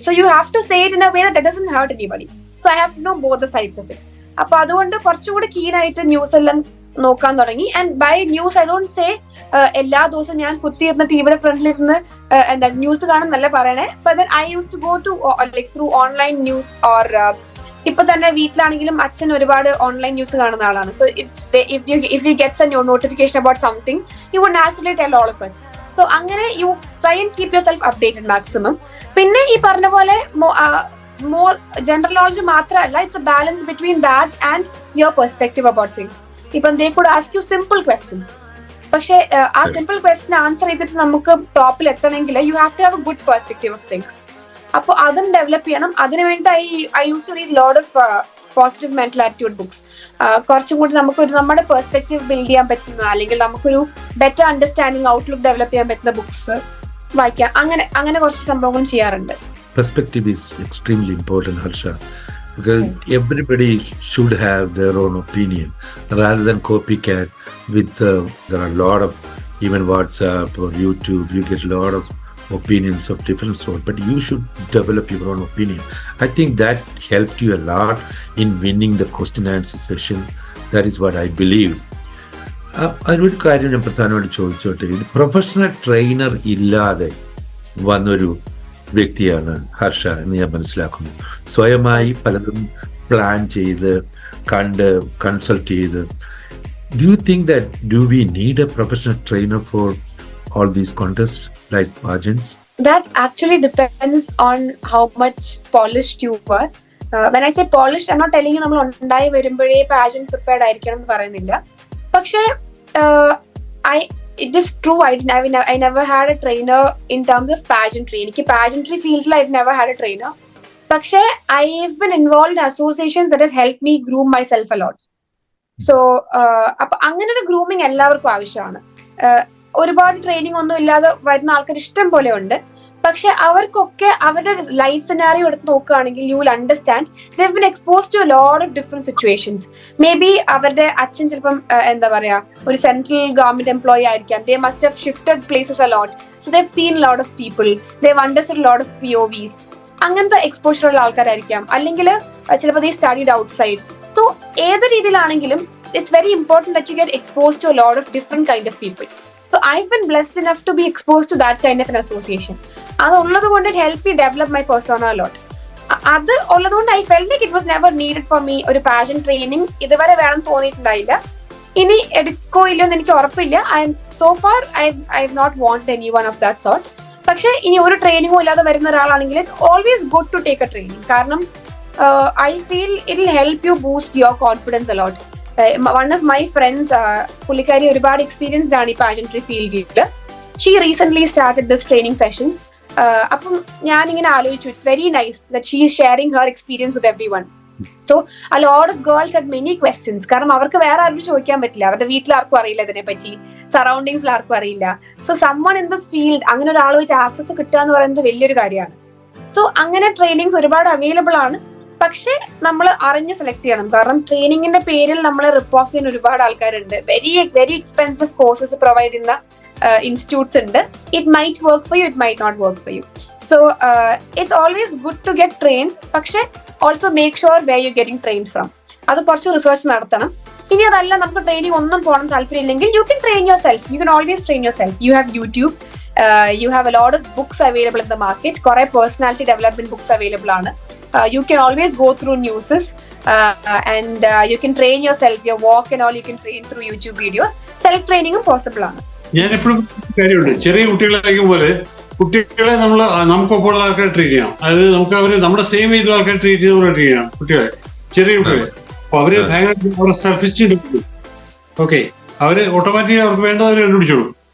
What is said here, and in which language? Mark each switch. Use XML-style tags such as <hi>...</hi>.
<en>So you have to say it in a way that doesn't hurt anybody. So I have to know both the sides of it.</en> <ml>അപ്പൊ അതുകൊണ്ട് കുറച്ചുകൂടി keen ആയിട്ട് news എല്ലാം നോക്കാൻ തുടങ്ങി.</ml> <en>and by news I don't say</en> <ml>എല്ലാ ദിവസവും ഞാൻ കുത്തിയിരുന്ന ടിവിയുടെ ഫ്രണ്ടിലിരുന്ന് എന്താ ന്യൂസ് കാണും നല്ല പറയണേ.</ml> <en>but I use to go to like through online news or</en> <ml>ഇപ്പൊ തന്നെ വീട്ടിലാണെങ്കിലും അച്ഛൻ ഒരുപാട് ഓൺലൈൻ ന്യൂസ് കാണുന്ന ആളാണ്.</ml> <en>So if you gets a notification about something you would naturally tell all of us.</en> <ml>So അങ്ങനെ</ml> <en>You try and keep yourself updated maximum.</en> <ml>പിന്നെ ഈ പറഞ്ഞ പോലെ</ml> <en>more general knowledge</en> <ml>മാത്രമല്ല,</ml> <en>it's a balance between that and your perspective about things. ഇപ്പം they could ask you simple questions,</en> <ml>പക്ഷെ ആ simple question answer ചെയ്തിട്ട് നമുക്ക് ടോപ്പിൽ എത്തണമെങ്കിൽ</ml> <en>you have to have a good perspective of things.</en> <ml>അപ്പോൾ അതും ഡെവലപ്പ് ചെയ്യണം. അതിനുവേണ്ടി</ml> <en>I use to read lot of positive mental attitude books.</en> <ml>കുറച്ചും കൂടി നമുക്കൊരു നമ്മുടെ പെർസ്പെക്റ്റീവ് ബിൽഡ് ചെയ്യാൻ പറ്റുന്ന, അല്ലെങ്കിൽ നമുക്കൊരു ബെറ്റർ അണ്ടർസ്റ്റാൻഡിങ് ഔട്ട്ലുക്ക് ഡെവലപ്പ് ചെയ്യാൻ പറ്റുന്ന ബുക്സ് വായിക്കാം. അങ്ങനെ കുറച്ച് സംഭവങ്ങളും ചെയ്യാറുണ്ട്.</ml> <en>Perspective is extremely important, Harsha, because everybody should have their own opinion rather than copycat with there are a lot of, even WhatsApp or YouTube, you get a lot of opinions of different sort, but you should develop your own opinion. I think that helped you a lot in winning the question answer session. That is what I believe.</en> <ml>അതിനൊരു കാര്യം ഞാൻ പ്രധാനമായിട്ട് ചോദിച്ചോട്ടെ, professional trainer ഇല്ലാതെ വന്നൊരു വ്യക്തിയാണ് ഹർഷ എന്ന് ഞാൻ മനസ്സിലാക്കുന്നു. സ്വയമായി പലതും പ്ലാൻ ചെയ്ത് കൺസൾട്ട് ചെയ്ത്.</ml> <en>Do you think that do we need a professional trainer for all these contests like pageants? That actually depends on how much polished you were. When I say polished, I'm not telling you</en> <ml>നമ്മൾ ഉണ്ടായി വരുമ്പോഴേ pageant prepared ആയിരിക്കണം എന്ന് പറയുന്നില്ല. പക്ഷേ</ml> <en>it is true, I never had a trainer in terms of pageantry.</en> <ml>എനിക്ക്</ml> <en>pageantry field I never had a trainer.</en> <ml>പക്ഷേ</ml> <en>I've been involved in associations that has helped me groom myself a lot.</en> <ml>So അപ്പൊ അങ്ങനെ ഒരു grooming എല്ലാവർക്കും ആവശ്യമാണ്. ഒരുപാട് training ഒന്നും ഇല്ലാതെ വരുന്ന ആൾക്കാർ ഇഷ്ടം പോലെ ഉണ്ട്. പക്ഷെ അവർക്കൊക്കെ അവരുടെ ലൈഫ് സിനാരിയോ എടുത്ത് നോക്കുകയാണെങ്കിൽ</ml> <en>You will understand they have been exposed to a lot of different situations. Maybe</en> <ml>അവരുടെ അച്ഛൻ ചിലപ്പം എന്താ പറയാ ഒരു സെൻട്രൽ ഗവൺമെന്റ് എംപ്ലോയി ആയിരിക്കാം.</ml> <en>They must have shifted places a lot. So they have seen a lot of people, they have understood a lot of POVs.</en> <ml>അങ്ങനത്തെ exposure ഉള്ള ആൾക്കാരായിരിക്കാം. അല്ലെങ്കിൽ ചിലപ്പോൾ</ml> <en>They studied outside.</en> <ml>സോ ഏത് രീതിയിലാണെങ്കിലും</ml> <en>It's very important that you get exposed to a lot of different kind of people. So I've been blessed enough to be exposed to that kind of an association.</en> <ml>അത് ഉള്ളത് കൊണ്ട്</ml> <en>it helped me develop my persona a lot. അത് ഉള്ളത് കൊണ്ട് I felt like it was never needed for me.</en> <ml>ഒരു pageant training ഇതുവരെ വേണം തോന്നിയിട്ടുണ്ടായില്ല. ഇനി എടുക്കോ ഇല്ലയോ എന്ന് എനിക്ക് ഉറപ്പില്ല.</ml> <en>So far I've not wanted anyone of that sort.</en> <ml>പക്ഷെ ഇനി ഒരു ട്രെയിനിങ്ങും ഇല്ലാതെ വരുന്ന ഒരാളാണെങ്കിൽ</ml> <en>it's always good to take a training.</en> <ml>കാരണം</ml> <en>I feel it will help you boost your confidence a lot. One of my friends,</en> <ml>പുള്ളിക്കാരി ഒരുപാട് എക്സ്പീരിയൻസ്ഡ് ആണ് ഈ പാജൻട്രി ഫീൽഡിൽ.</ml> <en>She recent started this training sessions.</en> <ml>അപ്പം ഞാനിങ്ങനെ ആലോചിച്ചു,</ml> <en>It's very nice that she is sharing her experience with everyone. So a lot of girls had many questions.</en> <ml>കാരണം അവർക്ക് വേറെ ആരും ചോദിക്കാൻ പറ്റില്ല. അവരുടെ വീട്ടിൽ ആർക്കും അറിയില്ല ഇതിനെ പറ്റി, സറൗണ്ടിങ്സിൽ ആർക്കും അറിയില്ല. So</ml> <en>someone in this field,</en> <ml>അങ്ങനെ ഒരാൾ വെച്ച് ആക്സസ് കിട്ടുക എന്ന് പറയുന്നത് വലിയൊരു കാര്യമാണ്. സോ അങ്ങനെ ട്രെയിനിങ്സ് ഒരുപാട് അവൈലബിൾ ആണ്. പക്ഷെ നമ്മൾ അറിഞ്ഞ് സെലക്ട് ചെയ്യണം. കാരണം ട്രെയിനിങ്ങിന്റെ പേരിൽ നമ്മളെ റിപ്പ് ഓഫ് ചെയ്യുന്ന ഒരുപാട് ആൾക്കാരുണ്ട്.</ml> <en>very very expensive courses</en> <ml>provide ചെയ്യുന്ന ഇൻസ്റ്റിറ്റ്യൂട്ട്സ് ഉണ്ട്.</ml> <en>It might work for you, it might not work for you. So it's always good to get trained. പക്ഷെ also make sure where you getting trained from.</en> <ml>അത് കുറച്ച് research നടത്തണം. ഇനി അതല്ല നമുക്ക് training ഒന്നും പോകണം താല്പര്യം ഇല്ലെങ്കിൽ</ml> <en>You can train yourself. You can always train yourself. You have YouTube, you have a lot of books available in the market.</en> <ml>കുറെ പേഴ്സണാലിറ്റി ഡെവലപ്മെന്റ് ബുക്സ് അവൈലബിൾ ആണ്.</ml> <en>You can always go through newses and you can train yourself, your walk and all you can train through YouTube videos.</en> <ml>Self training possible ആണ്. ഞാൻ എപ്പോഴും കാര്യമുണ്ട്, ചെറിയ കുട്ടികളായിരിക്കും പോലെ കുട്ടികളെ നമുക്കൊപ്പമുള്ള ആൾക്കാരെ ട്രീറ്റ് ചെയ്യണം. അതായത് നമുക്ക് അവര് നമ്മുടെ സെയിം ഏജിലുള്ള ആൾക്കാരെ ട്രീറ്റ് ചെയ്യുന്ന ട്രീറ്റ് ചെയ്യണം കുട്ടികളെ, ചെറിയ കുട്ടികളെ. അപ്പൊ അവര് ഭയങ്കര സെൽഫ് എസ്റ്റീം ഉണ്ട്. ഓക്കെ, അവര് ഓട്ടോമാറ്റിക് അവർക്ക് വേണ്ടത് അവർ കണ്ടുപിടിച്ചോളൂ.</ml>